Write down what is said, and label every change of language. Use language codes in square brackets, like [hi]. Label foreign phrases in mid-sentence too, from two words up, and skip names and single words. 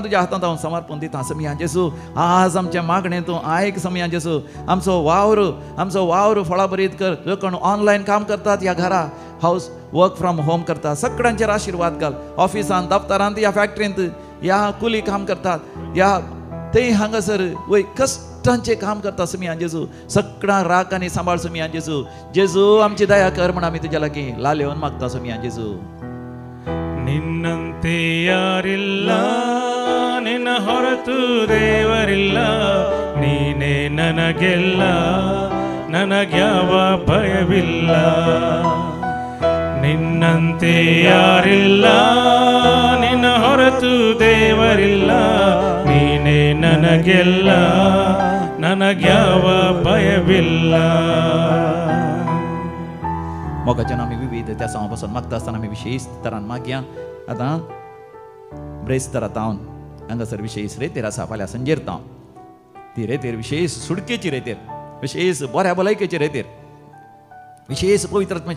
[kok] तुज्या हातांत हांव समर्पण दिता समी जेजू आज आमचें मागणें तूं आयक समी जेजू आमचो वावर फळा बरीत कर जो कोण ऑनलायन काम करतात ह्या घरा [en] house work from home [kok] करतात सगळ्यांचेर आशिर्वाद घाल ऑफिसांत दफ्तरांत या फॅक्टरींत या कुली काम करतात या ते हांगासर वय कश्टांचे काम करता समी जेजू सगळ्यां राख आनी सांबाळ समी जेजू जेजू आमची दया कर म्हण आमी तुज्या लागीं लालेवन मागता समी जेजू [kn] ನಿನ್ನಂತೆ ಯಾರಿಲ್ಲ ನಿನ್ನ ಹೊರತು ದೇವರಿಲ್ಲ ನೀನೇ ನನಗೆಲ್ಲ ನನಗ್ಯಾವ ಭಯವಿಲ್ಲ ನಿನ್ನಂತೆ ಯಾರಿಲ್ಲ ನಿನ್ನ ಹೊರತು ದೇವರಿಲ್ಲ ನೀನೇ ನನಗೆಲ್ಲ ನನಗ್ಯಾವ ಭಯವಿಲ್ಲ [kok] मोगाच्यान आमी विविध त्या समा पासून मागता आसतना आमी विशेश तरान मागया आतां ब्रेस्तारा तावन हांगासर विशेश रेतेर आसा फाल्यां संजेर ताव ती रेतेर विशेश सुडकेची रेतेर विशेश बऱ्या भलायकेची रेतेर विशेश पवित्रात्म्याच्या